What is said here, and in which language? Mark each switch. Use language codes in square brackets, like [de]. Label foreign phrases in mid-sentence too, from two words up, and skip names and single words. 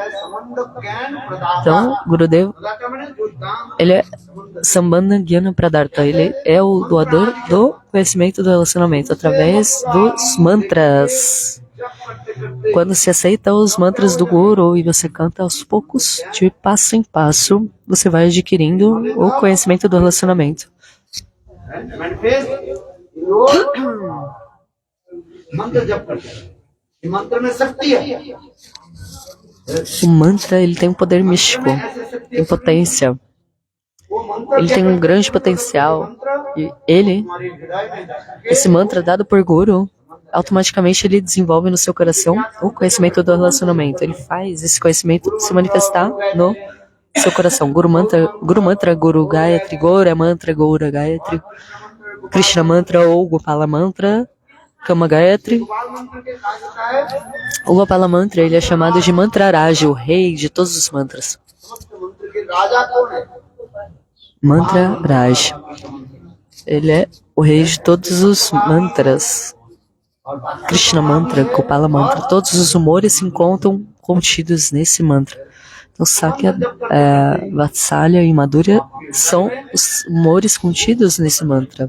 [pt] Então, Gurudev, ele é [sa] Sambandha Gyana Pradartha, [pt] ele é o doador do conhecimento do relacionamento, através dos mantras. Quando se aceita os mantras do Guru e você canta aos poucos, de passo em passo, você vai adquirindo o conhecimento do relacionamento. manifest, [hi] लोग मंत्र जप करते हैं। ये मंत्र में शक्ति है। [pt] O mantra, ele tem um poder místico, tem potência. [hi] वो मंत्र [pt] Ele tem um grande potencial. E ele, [hi] हमारे हृदय में जाके [pt] esse mantra dado por Guru, automaticamente ele desenvolve no seu coração o conhecimento do relacionamento. Ele faz esse conhecimento se manifestar no seu coração. Guru Mantra, Guru Gayatri, Gora Mantra, Gora Gayatri, Krishna Mantra ou Gopala Mantra, Kama Gayatri. [hi] बाल मंत्र के साथ होता है [pt] O Gopala Mantra, ele é chamado de Mantra Raja, o rei de todos os mantras. [hi] समस्त मंत्र के राजा कौन है? [pt] Mantra Raj. Ele é o rei de todos os mantras. Krishna Mantra, Gopala Mantra, todos os humores se encontram contidos nesse mantra. Então, Sakya, Vatsalya e Madhurya são os humores contidos nesse mantra.